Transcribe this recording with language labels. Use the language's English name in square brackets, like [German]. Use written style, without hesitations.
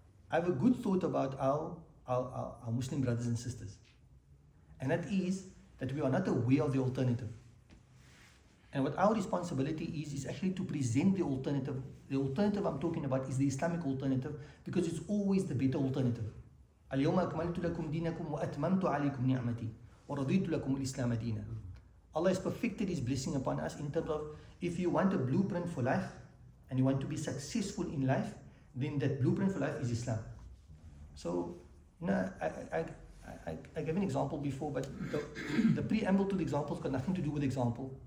[English] I have a good thought about our Muslim brothers and sisters, and that is that we are not aware of the alternative. And what our responsibility is actually to present the alternative. The alternative I'm talking about is the Islamic alternative, because it's always the better alternative. [Arabic] اليوم أكملت لكم دينكم وأتممت عليكم نعمتي ورضيت لكم الإسلام دينا. [English] Allah has perfected His blessing upon us in terms of, if you want a blueprint for life and you want to be successful in life, then that blueprint for life is Islam. So, I gave an example before, but the preamble to the example's got nothing to do with the example.